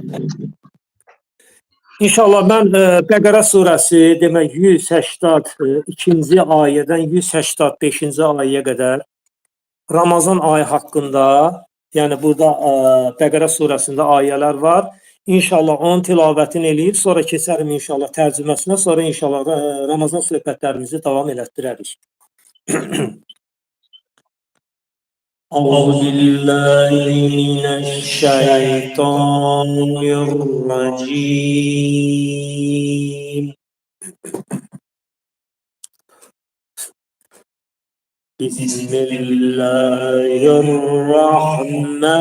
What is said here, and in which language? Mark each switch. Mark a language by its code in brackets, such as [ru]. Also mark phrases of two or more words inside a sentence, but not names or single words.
[az] İnşallah mən Bəqərə surəsi demək 182-ci ayədən 185-ci ayəyə qədər Ramazan ayı haqqında, yəni burada Bəqərə surəsində ayələr var. İnşallah onun tilavətini eləyib, sonra keçərim inşallah tərcüməsinə, sonra inşallah Ramazan söhbətlərimizi davam elətdirərik. [ar] أعوذ بالله من الشيطان الرجيم بسم الله الرحمن